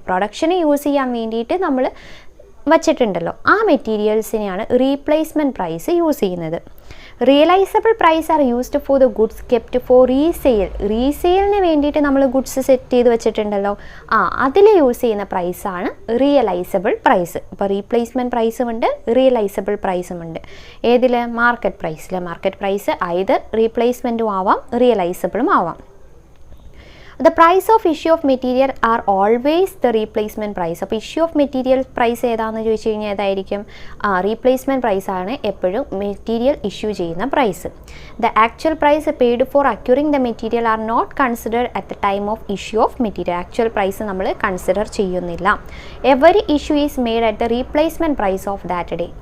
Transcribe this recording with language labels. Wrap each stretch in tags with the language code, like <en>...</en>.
<ml>Production use ചെയ്യാൻ വേണ്ടിയിട്ട് നമ്മൾ വച്ചിട്ടുണ്ടല്ലോ, ആ മെറ്റീരിയൽസിനെയാണ് റീപ്ലേസ്മെൻറ്റ് പ്രൈസ് യൂസ് ചെയ്യുന്നത്.</ml> <en>realisable price are used for the goods kept for</en> <ml>റീസെയിലിന് വേണ്ടിയിട്ട് നമ്മൾ ഗുഡ്സ് സെറ്റ് ചെയ്ത് വെച്ചിട്ടുണ്ടല്ലോ, അതിൽ യൂസ് ചെയ്യുന്ന പ്രൈസാണ് റിയലൈസബിൾ പ്രൈസ്. ഇപ്പോൾ റീപ്ലേസ്മെൻറ്റ് പ്രൈസും ഉണ്ട്, റിയലൈസബിൾ പ്രൈസും ഉണ്ട്. ഏതിൽ? മാർക്കറ്റ് പ്രൈസ് either റീപ്ലേസ്മെൻറ്റും ആവാം, റിയലൈസബിളും ആവാം.</ml> <en>The price of issue of material are always the replacement price.</en> <ml>അപ്പോൾ ഇഷ്യൂ ഓഫ് മെറ്റീരിയൽ പ്രൈസ് ഏതാണെന്ന് ചോദിച്ചു കഴിഞ്ഞാൽ ഏതായിരിക്കും? റീപ്ലേസ്മെൻറ്റ് പ്രൈസ് ആണ് എപ്പോഴും മെറ്റീരിയൽ ഇഷ്യൂ ചെയ്യുന്ന price.</ml> <en>The actual price paid for acquiring the material are not considered at the time of issue of material.</en> <ml>Actual price നമ്മൾ consider ചെയ്യുന്നില്ല.</ml> <en>Every issue is made at the replacement price of that day.</en>